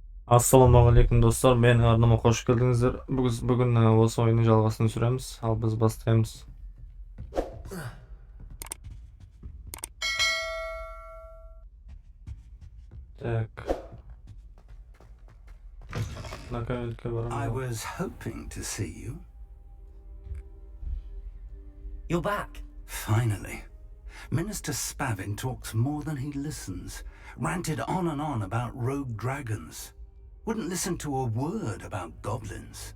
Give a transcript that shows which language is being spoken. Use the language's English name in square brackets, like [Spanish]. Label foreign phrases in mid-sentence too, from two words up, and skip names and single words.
[Kazakh] Ассалаумағалейкум достар, менің арнама қош келдіңіздер. Бүгін осы ойынның жалғасын түсіреміз, ал біз бастаймыз. Так. [English] I was hoping to see you. You're back. Finally. Minister Spavin talks more than he listens. Ranted on and on about rogue dragons. Wouldn't listen to a word about goblins.